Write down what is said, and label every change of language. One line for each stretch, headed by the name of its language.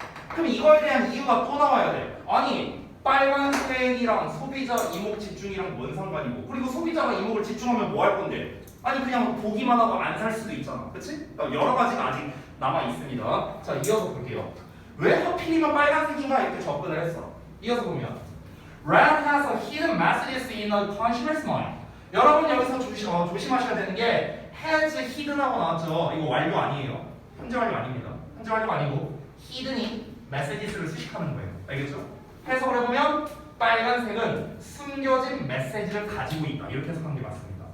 Korean: 그럼 이거에 대한 이유가 또 나와야 돼. 아니 빨간색이랑 소비자 이목 집중이랑 뭔 상관이고 그리고 소비자가 이목을 집중하면 뭐 할 건데? 아니 그냥 보기만 하고 안 살 수도 있잖아. 그치? 여러 가지가 아직 남아 있습니다. 자, 이어서 볼게요. 왜 하필이면 빨간색인가 이렇게 접근을 했어. 이어서 보면
English: Red has a hidden messages in the consumer's mind.
Korean: 여러분 여기서 조심하셔야 되는 게 has hidden하고 나왔죠. 이거 완료 아니에요. 현재 완료 아닙니다. 현재 완료가 아니고 hidden이 messages를 수식하는 거예요. 알겠죠? 해석을 해보면 빨간색은 숨겨진 메시지를 가지고 있다. 이렇게 해석하는 게 맞습니다.